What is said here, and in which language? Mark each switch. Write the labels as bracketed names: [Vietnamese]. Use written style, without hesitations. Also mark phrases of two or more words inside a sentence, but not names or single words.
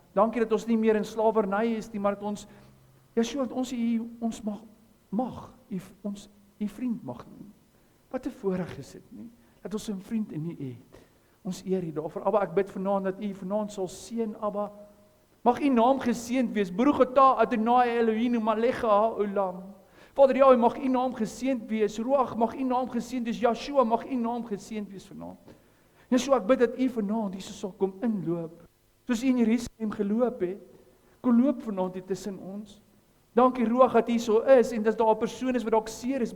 [Afrikaans] Dankie dat ons nie meer in slawerny is nie, maar dat ons, Yeshua, dat ons ons vriend mag noem. Wat 'n voorreg is dit nie, dat ons 'n vriend in U het. Ons eer U daarvoor. Abba, ek bid vanaand dat U vanaand sal seën, Abba. Mag U naam geseënd wees. [Hebrew] ברוך אתה אדוני אלוהינו מלך העולם. [Afrikaans] Vader, ja, mag U naam geseënd wees. Ruach, mag U naam geseënd wees. Yeshua, mag U naam geseënd wees vanaand. Yeshua, ek bid dat U vanaand hier sal kom inloop. Soos U in Jerusalem geloop het. Kom loop vanaand hier tussen ons. Dankie Ruach dat U so is en dat daar 'n persoon is wat dalk seer is.